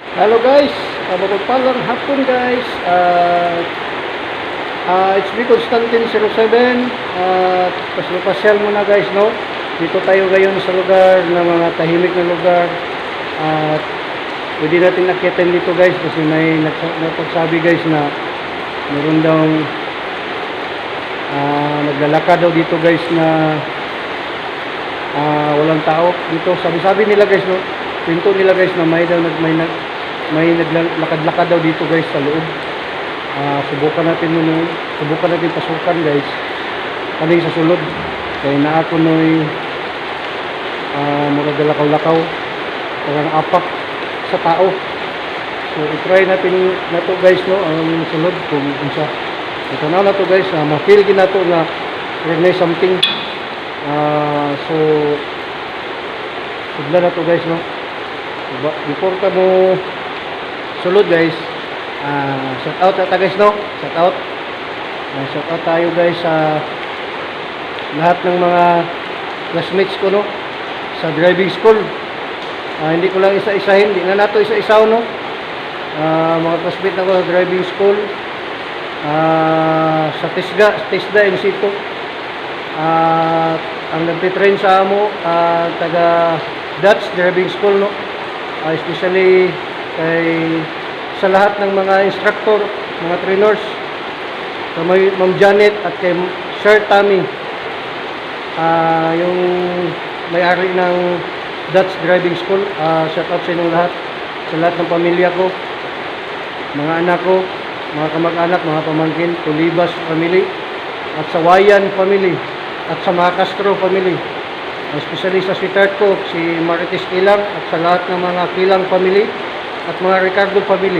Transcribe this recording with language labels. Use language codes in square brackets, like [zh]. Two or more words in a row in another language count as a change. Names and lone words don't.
[en] Hello guys, [tl] mapagpalang hapon guys. [en] It's me Constantine 07. [tl] Pasyal muna guys, no? Dito tayo ngayon sa lugar na mga tahimik na lugar. At pwede natin nakyatin dito guys kasi may nagsabi guys na meron daw naglalakad daw dito guys na walang tao dito. Sabi nila guys, no? Pinto nila guys na may naglakad-lakad daw dito guys sa loob. Subukan natin pasukan [ceb] guys kaning sa sulod kay naa ko noy murag lakaw-lakaw parang apak sa tao. So [tl] i-try natin [ceb] nato guys, no, ang sulod kung unsa ito na to guys. Ma-feel gid nato na may something. So sudla na to guys, no. Importa mo sulod guys. [en] Shout out [tl] ata guys, no. [en] Shout out [tl] tayo guys sa lahat ng mga classmates ko, no, sa [en] driving school. [tl] Hindi ko lang isa-isahin, hindi na nato isa-isaw, no. Mga classmates na ko sa [en] driving school, [tl] sa TESDA in situ. Ang nagtitrain sa amo, taga Dutch [en] driving school, [tl] no. Especially sa lahat ng mga instructor, mga trainers, sa Ma'am Janet at kay Sir Tammy, yung may-ari ng Dutch [en] driving school. Shout out [tl] sa inyong lahat, sa lahat ng pamilya ko, mga anak ko, mga kamag-anak, mga pamangkin, Tulibas family, at sa Wayan family, at sa mga Castro family, especially sa sweetheart ko, si Marites Kilang, at sa lahat ng mga Kilang family, at mga Ricardo family.